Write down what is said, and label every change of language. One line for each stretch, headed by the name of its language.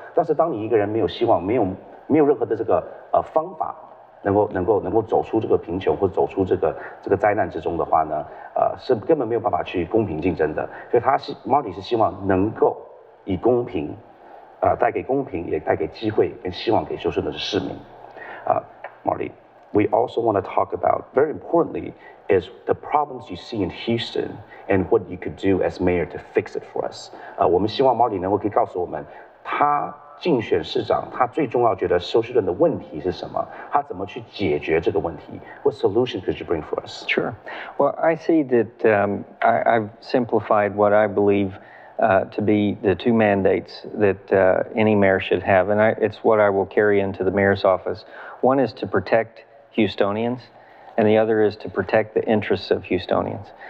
Chinese: 但是当你一个人没有希望，没有任何的这个方法，能够走出这个贫穷或走出这个灾难之中的话呢，是根本没有办法去公平竞争的。所以Marty 是希望能够以公平。带给公平，也带给机会跟希望给休斯顿的市民。
English: Marty, we also want to talk about, very importantly, is the problems you see in Houston and what you could do as mayor to fix it for us.
Chinese: 我们希望 Marty 能够可以告诉我们，他竞选市长，他最重要觉得休斯顿的问题是什么？他怎么去解决这个问题
English: ？What solution could you bring for us? Sure. Well, I see that I've simplified what I believe to be the two mandates that any mayor should have, and it's what I will carry into the mayor's office. One is to protect Houstonians, and the other is to protect the interests of Houstonians.